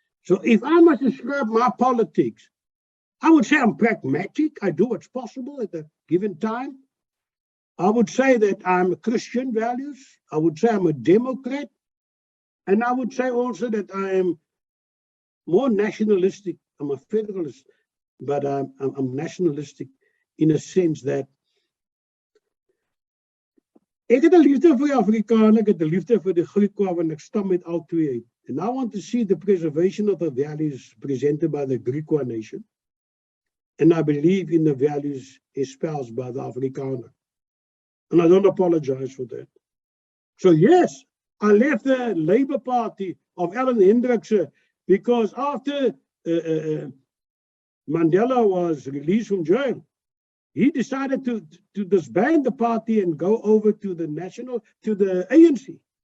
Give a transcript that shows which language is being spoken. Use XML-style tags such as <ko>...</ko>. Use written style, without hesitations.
<en>So if I must describe my politics, I would say I'm pragmatic. I do what's possible at a given time. I would say that I'm a Christian values. I would say I'm a Democrat. And I would say also that I am more nationalistic. I'm a federalist, but I'm nationalistic in a sense that</en> <af>ek het 'n liefde vir die Afrikaner, ek het 'n liefde vir die Griekwa, want ek stam met al twee.</af> <en>And I want to see the preservation of the values presented by the Griekwa nation. And I believe in the values espoused by the Afrikaner. And I don't apologize for that. So yes, I left the Labour Party of Ellen Hendrikse because after Mandela was released from jail, he decided to disband the party and go over to the ANC.</en>